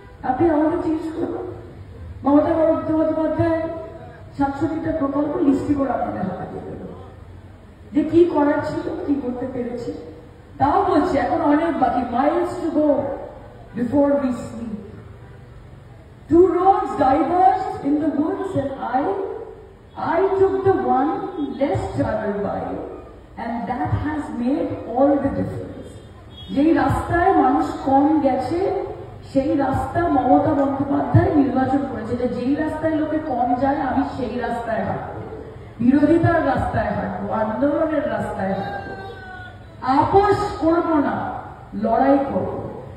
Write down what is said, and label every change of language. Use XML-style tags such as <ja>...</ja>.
<bn>আপনি আমাকে জিজ্ঞেস করুন মমতা বন্দ্যোপাধ্যায় 67টা প্রকল্প লিস্টি করে আপনাদের হাতে দিয়ে দেব যে কি করার ছিল, কি করতে পেরেছি। তাও বলছি এখন অনেক বাকি,</bn> <en>Miles to go before we sleep. 2 roads diverged in the woods and I took the one less traveled by, and that has made all the difference.</en> <bn>যেই রাস্তায় মানুষ কম গেছে সেই রাস্তা মমতা বন্দ্যোপাধ্যায় নির্বাচন করেছে, যে যেই রাস্তায় লোকে কম যায় আমি সেই রাস্তায় হাঁটবো, বিরোধিতার রাস্তায় হাঁটবো, আন্দোলনের রাস্তায় হাঁটবো, আপোষ করবো না, লড়াই করবো।</bn>